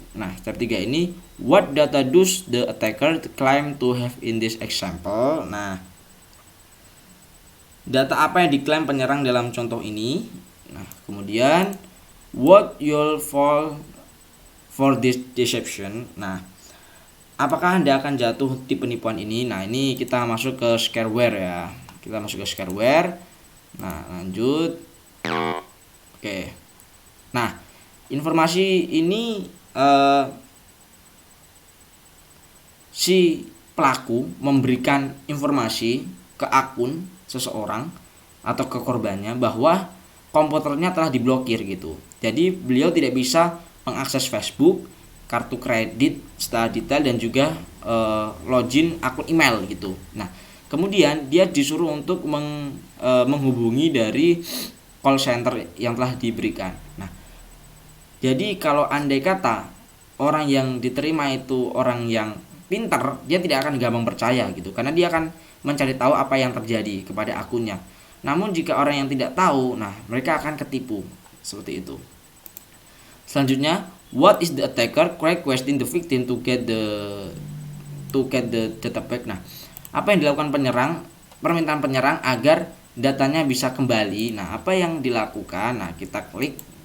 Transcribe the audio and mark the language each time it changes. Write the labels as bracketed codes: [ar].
[id] Nah, [en] step 3 [id] ini, [en] what data does the attacker claim to have in this example? [id] Nah, data apa yang diklaim penyerang dalam contoh ini? Nah, kemudian [en] what you'll fall for this deception? [id] Nah, apakah Anda akan jatuh di penipuan ini? Nah, ini kita masuk ke shareware ya. Kita masuk ke shareware. Nah, lanjut. Oke. Nah, informasi ini si pelaku memberikan informasi ke akun seseorang atau ke korbannya bahwa komputernya telah diblokir gitu. Jadi beliau tidak bisa mengakses Facebook, kartu kredit secara detail, dan juga login akun email gitu. Nah, kemudian dia disuruh untuk menghubungi dari call center yang telah diberikan. Nah, jadi kalau andai kata orang yang diterima itu orang yang pintar, dia tidak akan gampang percaya gitu, karena dia akan mencari tahu apa yang terjadi kepada akunnya. Namun jika orang yang tidak tahu, mereka akan ketipu seperti itu. Selanjutnya, [en] what is the attacker requesting the victim to get the data back? [id] Nah, apa yang dilakukan penyerang? Permintaan penyerang agar datanya bisa kembali. Nah, apa yang dilakukan? Nah, kita klik.